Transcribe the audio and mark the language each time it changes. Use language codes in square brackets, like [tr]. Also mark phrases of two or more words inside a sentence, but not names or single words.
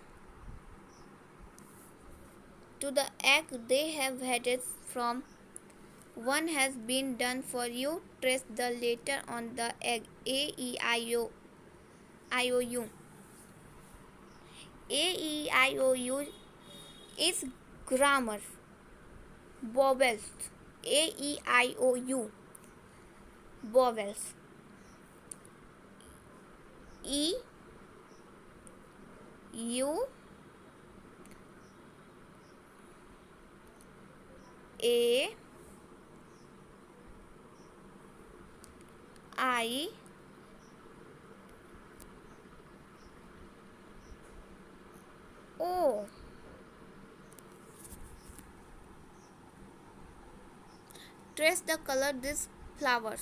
[en] To the egg they have hatched from. One has been done for you. Trace the letter on the egg. A E I O U. A E I O U is grammar. Vowels. A E I O U. Vowels. E U A I O. Trace the color these flowers.